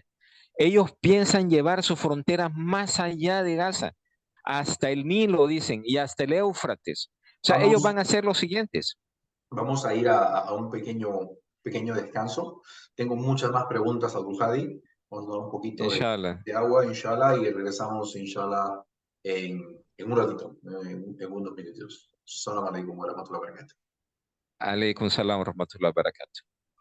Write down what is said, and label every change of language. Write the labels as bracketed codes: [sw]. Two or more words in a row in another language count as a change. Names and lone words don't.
[es] Ellos piensan llevar sus fronteras más allá de Gaza, hasta el Nilo, dicen, y hasta el Éufrates. O sea, ellos van Vamos, a hacer los siguientes. vamos a ir a un pequeño descanso. Tengo muchas más preguntas a Hadi. Vamos a dar un poquito Inshallah. de agua, inshallah, y regresamos, inshallah, en un ratito, en unos minutos. [ar] سلام عليكم ورحمة الله وبركاته. عليكم السلام ورحمة الله وبركاته.